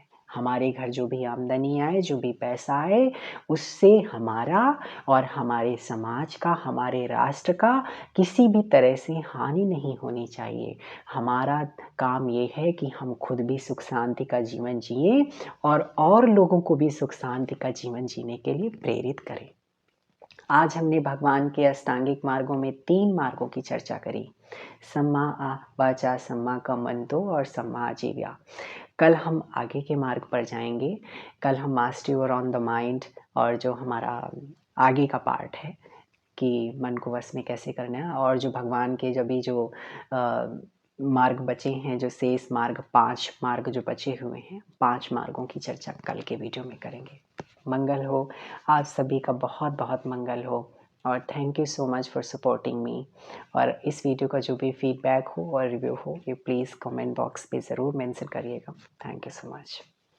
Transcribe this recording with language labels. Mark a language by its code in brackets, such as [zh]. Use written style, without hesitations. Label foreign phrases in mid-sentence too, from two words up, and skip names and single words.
[hi] हमारे घर जो भी आमदनी आए, जो भी पैसा आए, उससे हमारा और हमारे समाज का, हमारे राष्ट्र का किसी भी तरह से हानि नहीं होनी चाहिए। हमारा काम ये है कि हम खुद भी सुख शांति का जीवन जिए और लोगों को भी सुख शांति का जीवन जीने के लिए प्रेरित करें। आज हमने भगवान के अष्टांगिक मार्गों में 3 मार्गों की चर्चा करी, [pi] सम्मा वाचा, सम्मा कम्मंतो और सम्मा आजीव्या। [hi] कल हम आगे के मार्ग पर जाएंगे। कल हम [en] mastery over on the mind, [hi] और जो हमारा आगे का पार्ट है कि मन को वश में कैसे करना है, और जो भगवान के जो मार्ग बचे हैं, जो शेष मार्ग 5 मार्ग जो बचे हुए हैं, 5 मार्गों की चर्चा कल के वीडियो में करेंगे। मंगल हो, आप सभी का बहुत बहुत मंगल हो, और [en] thank you so much for supporting me. [hi] और इस वीडियो का जो भी फीडबैक हो और रिव्यू हो, ये प्लीज़ [en] comment box [hi] पे ज़रूर मेंशन करिएगा। [en] thank you so much.